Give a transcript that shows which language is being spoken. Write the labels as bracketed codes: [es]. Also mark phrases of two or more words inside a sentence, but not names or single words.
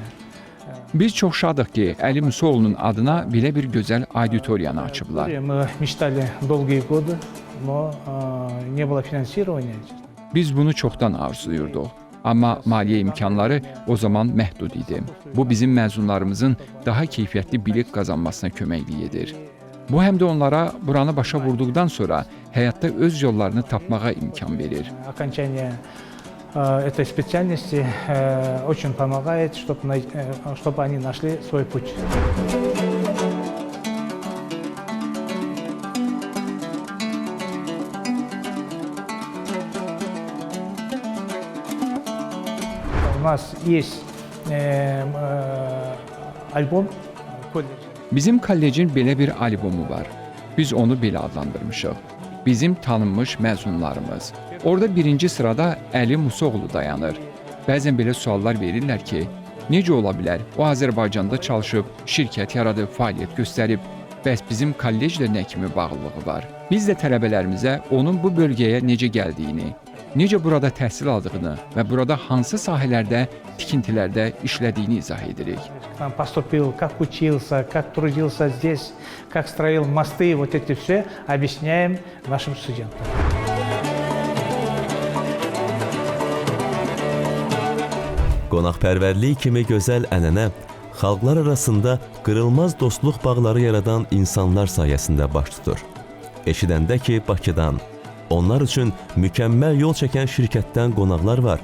[az] Biz çox şadıq ki, Əli Musaoğlu'nun adına belə bir gözəl auditoriyanı açıblar. [ru] Мы mечтали долгие годы, но не было финансирования. [az] Biz bunu çoxdan arzuyurduq. Amma maliyyə imkanları o zaman məhdud idi. Bu bizim məzunlarımızın daha keyfiyyətli bilik qazanmasına köməklik edir. Bu həm də onlara buranı başa vurduqdan sonra həyatda öz yollarını tapmağa imkan verir. [ru] Окончание этой специальности очень помогает, чтобы они нашли свой путь. У нас есть альбом колледжа. [az] Bizim kollecin belə bir albomu var. Biz onu belə adlandırmışıq. Bizim tanınmış məzunlarımız. Orada birinci sırada Əli Musaoğlu dayanır. Bəzən belə suallar verirlər ki, necə ola bilər? O Azərbaycanda çalışıb, şirkət yaradıb, fəaliyyət göstərib. Bəs bizim kolleclə nə kimi bağlılığı var? Biz də tələbələrimizə onun bu bölgəyə necə gəldiyini, necə burada təhsil aldığını və burada hansı sahələrdə, tikintilərdə işlədiyini izah edirik. [ru] Там поступил, как учился, как трудился здесь, как строил мосты, вот эти все объясняем нашим студентам. [az] Qonaqpərvərlik kimi gözəl ənənə xalqlar arasında qırılmaz dostluq bağları yaradan insanlar sayəsində baş tutur. Eşidəndə ki, Bakıdan, onlar üçün mükəmməl yol çəkən şirkətdən qonaqlar var.